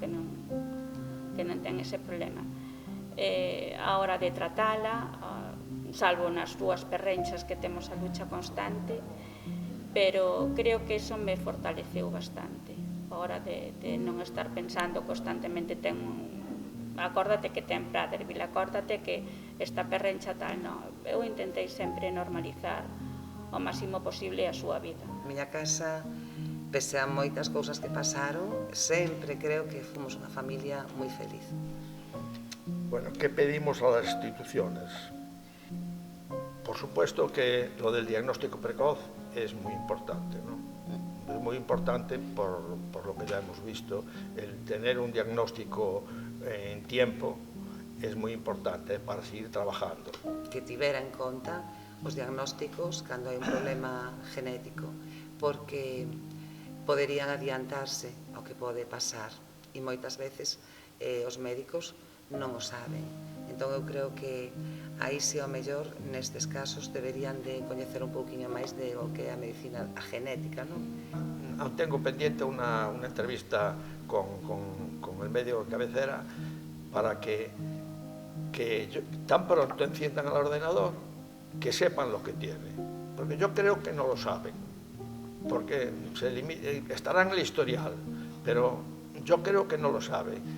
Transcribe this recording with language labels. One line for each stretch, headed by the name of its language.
Galician: que non ten ese problema. A hora de tratala, salvo nas dúas perrenchas que temos a lucha constante, pero creo que eso me fortaleceu bastante, a hora de non estar pensando constantemente acórdate que ten Praderville, acórdate que esta perrencha tal, non. Eu intentei sempre normalizar o máximo posible a súa vida. A miña casa, pese a moitas cousas que pasaron, sempre creo que fomos unha familia moi feliz.
Spanish: Bueno, ¿qué pedimos a las instituciones? Por supuesto que lo del diagnóstico precoz es muy importante, ¿no? Es muy importante por lo que ya hemos visto, el tener un diagnóstico en tiempo es muy importante para seguir trabajando.
Galician: Que tivera en conta os diagnósticos cando hai un problema genético, porque poderían adiantarse ao que pode pasar e moitas veces os médicos non o saben. Entón eu creo que aí si ao mellor nestes casos deberían de coñecer un pouquiño máis de o que é a medicina, a genética, non?
Spanish: Tengo pendiente una entrevista con el médico de cabecera para que tan pronto enciendan el ordenador que sepan lo que tiene, porque yo creo que no lo saben, porque estará en el historial, pero yo creo que no lo saben.